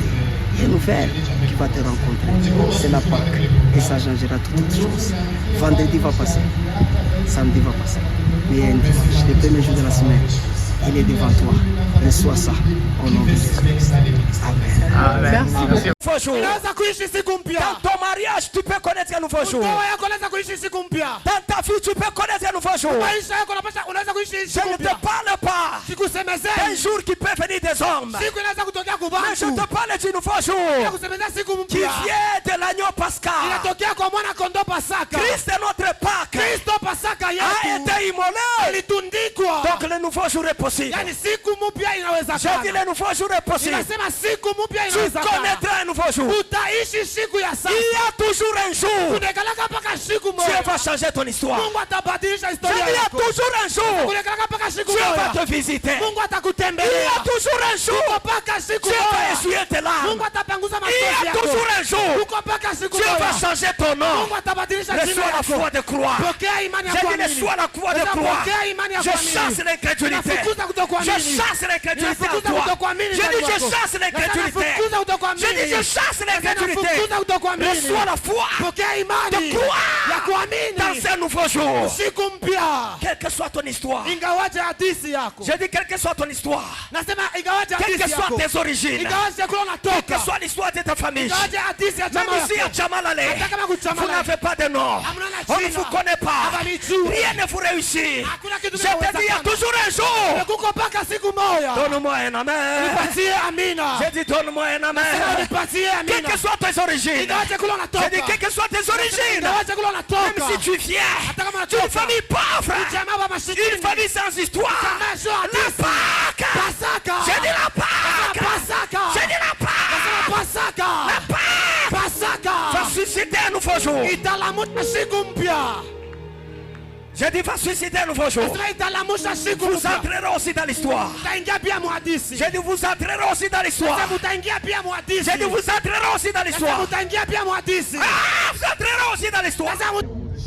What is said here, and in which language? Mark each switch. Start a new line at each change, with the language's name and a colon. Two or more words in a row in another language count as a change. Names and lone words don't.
French: Il y a une nouvelle qui va te rencontrer. C'est la Pâque. Et ça changera toutes les choses. Vendredi va passer. Samedi va passer. Mais il y a un dimanche, le premier jour de la semaine. Il est devant toi. Reçois ça au nom de Jésus-Christ. Amen. Amen. Merci.
Swahili: Unaweza kuishi siku mpya.
French: Dans ton mariage, tu peux connaître un nouveau jour.
Swahili: Ndoa yako unaweza kuishi siku mpya.
French: Dans ta vie, tu peux connaître un nouveau jour.
Swahili: Maisha yako unaweza kuishi
French: Je
Swahili: siku
French: ne te
Swahili: mpya.
French: parle pas
Swahili: Sikusemezei
French: d'un jour qui peut venir des hommes.
Swahili: siku inaweza kutokea
French: Mais je
Swahili: kubantu.
French: te parle d'un nouveau jour
Swahili: Kusemezea siku
French: qui
Swahili: mpya.
French: vient de l'agneau pascal.
Swahili: Inatokea kwa mwana kondoo Pasaka.
French: Christ est notre Pâque.
Swahili: Kristo Pasaka
French: A
Swahili: yetu
French: été immolé.
Swahili: alitundikwa.
French: Donc le nouveau jour est possible.
Swahili: Yaani siku mpya
French: Je dis
Swahili: inawezekana.
French: le nouveau jour est possible.
Swahili: Inasema siku mpya
French: Tu
Swahili: inawezekana.
French: connaîtras un nouveau jour.
Swahili: Utaishi siku ya
French: Il
Swahili: sasa.
French: y a toujours un jour.
Swahili: Kunekalaka mpaka siku
French: Dieu
Swahili: moja.
French: va changer ton histoire.
Swahili: Mungu atabadilisha
French: Je
Swahili: historia
French: dis il y a
Swahili: yako.
French: toujours un jour.
Swahili: Kunekalaka mpaka siku
French: Dieu va
Swahili: moja.
French: te visiter.
Swahili: Mungu
French: Il y
Swahili: atakutembelea.
French: a toujours un jour.
Swahili: Uko mpaka siku
French: Dieu va
Swahili: moja.
French: essuyer tes larmes.
Swahili: Mungu atapanguza
French: Il y
Swahili: machozi
French: a
Swahili: yako.
French: toujours un jour.
Swahili: Uko mpaka siku
French: Dieu va
Swahili: moja.
French: changer ton nom.
Swahili: Mungu atabadilisha jina
French: Reçois la
Swahili: lako.
French: foi de croire.
Swahili: Pokea imani ya
French: Je dis
Swahili: kuamini.
French: reçois la foi de croire.
Swahili: Pokea imani ya
French: Je
Swahili: kuamini.
French: chasse l'incrédulité.
Swahili: Nafukuza
French: Je
Swahili: kutokuamini.
French: chasse l'incrédulité en
Swahili: Nafukuza
French: toi.
Swahili: kutokuamini
French: Je
Swahili: ndani
French: dis je
Swahili: mwako.
French: chasse l'incrédulité.
Swahili: Nafukuza kutokuamini.
French: Je dis je chasse l'incrédulité.
Swahili: Nafukuza kutokuamini.
French: Reçois la foi
Swahili: Pokea imani
French: de croire
Swahili: ya kuamini.
French: dans un nouveau jour.
Swahili: Siku mpya.
French: Quelle que soit ton histoire.
Swahili: Ingawaje hadithi yako.
French: Je dis quelle que soit ton histoire.
Swahili: Nasema ingawaje
French: Quelle
Swahili: hadithi
French: que soient
Swahili: yako.
French: tes origines.
Swahili: Ingawaje kule
French: Quelle que
Swahili: unatoka.
French: soit l'histoire de ta famille.
Swahili: Ingawaje hadithi ya
French: Même
Swahili: chama
French: ici à
Swahili: yako.
French: Chamalale,
Swahili: Hata kama
French: vous
Swahili: kuchamala.
French: n'avez pas de nom.
Swahili: Hamna na
French: On ne
Swahili: jina.
French: vous connaît pas.
Swahili: Habanijui.
French: Rien ne vous réussit.
Swahili: Hakuna kitu
French: Je te dis, il y a toujours un jour.
Swahili: Kuko mpaka siku moja.
French: Donne-moi un amen.
Swahili: Nipatie amina.
French: J'ai dit, donne-moi un amen.
Swahili: Nipatie
French: Quelles
Swahili: amina.
French: que soient tes origines.
Swahili: Ingawaje kule unatoka.
French: J'ai dit, quelles que soient tes origines.
Swahili: Ingawaje kule unatoka.
French: Même si tu viens
Swahili: Hata kama
French: d'une
Swahili: unatoka.
French: famille pauvre,
Swahili: Jamaa wa masikini.
French: une famille sans histoire,
Swahili: Jamaa sio
French: la
Swahili: hadithi.
French: Pâque.
Swahili: Pasaka.
French: J'ai dit la Pâque.
Swahili: Pasaka.
French: J'ai dit la Pâque.
Swahili: Pasaka.
French: La Pâque
Swahili: Pasaka.
French: va susciter un nouveau jour.
Swahili: Italamusha siku mpya.
French: J'ai dit, va susciter un nouveau jour.
Swahili: Nasema italamusha siku
French: Vous
Swahili: mpya.
French: entrerez aussi dans l'histoire.
Swahili: Utaingia pia muhadisi.
French: J'ai dit, vous entrerez aussi dans l'histoire.
Swahili: Nasema utaingia pia muhadisi.
French: J'ai dit, vous entrerez aussi dans
Swahili: Nasema
French: l'histoire.
Swahili: utaingia pia muhadisi.
French: Ah, vous entrerez aussi dans l'histoire.
Swahili: Nasema